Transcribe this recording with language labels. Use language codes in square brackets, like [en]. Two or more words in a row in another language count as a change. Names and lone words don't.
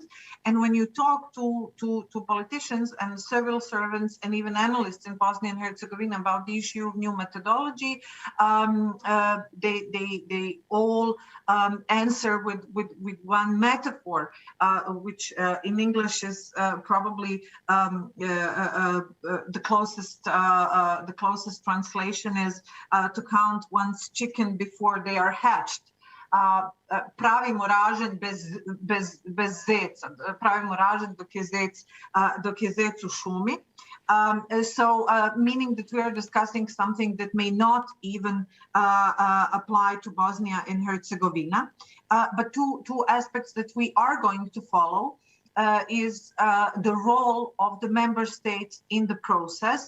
[en] And when you talk to politicians and civil servants and even analysts in Bosnia and Herzegovina about the issue of new methodology, they all answer with one metaphor, which in English is probably the closest translation is to count one's chicken before they are hatched. [bs] Pravimo ražanj bez zeca. Pravimo ražanj dok je zec u šumi. [en] So meaning that we are discussing something that may not even apply to Bosnia and Herzegovina. But two aspects that we are going to follow is the role of the member states in the process.